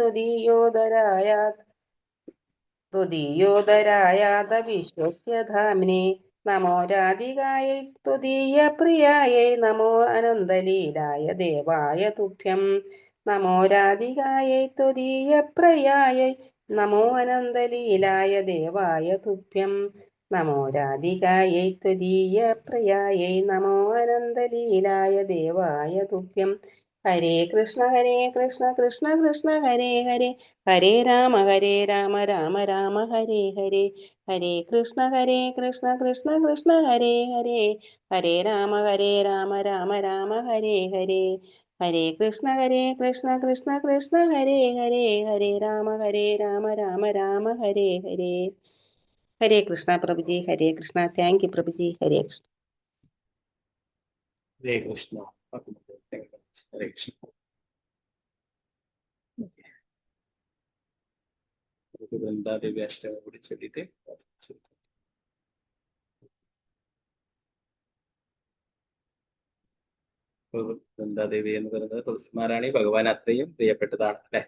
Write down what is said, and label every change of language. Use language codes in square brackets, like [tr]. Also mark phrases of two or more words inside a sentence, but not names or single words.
[sa] ത്വദീയോദരായാത വിശ്വസ്യ ധാംനേ നമോ രാധികായൈ സ്തുതീയ പ്രിയായൈ നമോ അനന്തലീലായ ദേവായ തുഭ്യം നമോ രാധികായൈ ത്വദീയ പ്രിയായൈ നമോ അനന്തലീലായ ദേവായ തുഭ്യം നമോ രാധികായൈ ത്വദീയ പ്രിയായൈ നമോ അനന്തലീലായ ദേവായ തുഭ്യം ഹരേ കൃഷ്ണ കൃഷ്ണ കൃഷ്ണ ഹരേ ഹരേ ഹരേ രാമ രാമ രാമ ഹരേ ഹരേ ഹരേ കൃഷ്ണ കൃഷ്ണ കൃഷ്ണ ഹരേ ഹരേ ഹരേ രാമ രാമ രാമ ഹരേ ഹരേ ഹരേ കൃഷ്ണ കൃഷ്ണ ഹരേ ഹരേ ഹരേ രാമ രാമ രാമ ഹരേ ഹരേ. ഹരേ കൃഷ്ണ [ml] പ്രഭുജി. [sa] ഹരേ കൃഷ്ണ. [en] thank you [ml] പ്രഭുജി. [sa] ഹരേ കൃഷ്ണ. ഹരേ കൃഷ്ണ. ഹരേ കൃഷ്ണ. [ml] വൃന്ദാദേവി അഷ്ടകം കൂടി ചൊല്ലിട്ട് വൃന്ദാദേവി എന്ന് പറയുന്നത് തുളസിമാരാണി ഭഗവാൻ അത്രയും പ്രിയപ്പെട്ടതാണ് അല്ലെ.